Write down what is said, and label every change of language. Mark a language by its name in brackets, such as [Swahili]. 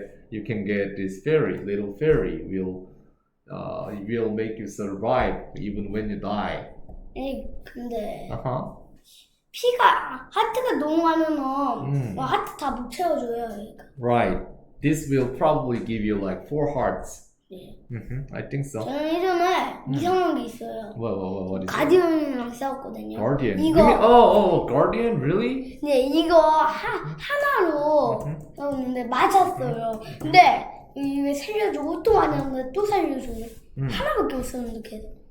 [English] you can get this fairy, little fairy will make you survive even when you die. [Korean] 근데 Uh-huh. 하트가 너무 많으면 하트 다 못 채워줘요. 얘가. [English] Right. This will probably give you like 4 hearts. [Korean] 네. [English] I think so. [Korean] 저는 예전에 이상한 게 있어요. [English] What is it? [Korean] 가디언이랑 싸웠거든요. [English] Guardian. [Korean] 이거 [English] You mean, Guardian? Really? [Korean] 네, 이거 하나로 싸웠는데 맞았어요. 근데 이게 살려주고 또 맞았는데 또 살려주고 하나밖에 없었는데 걔.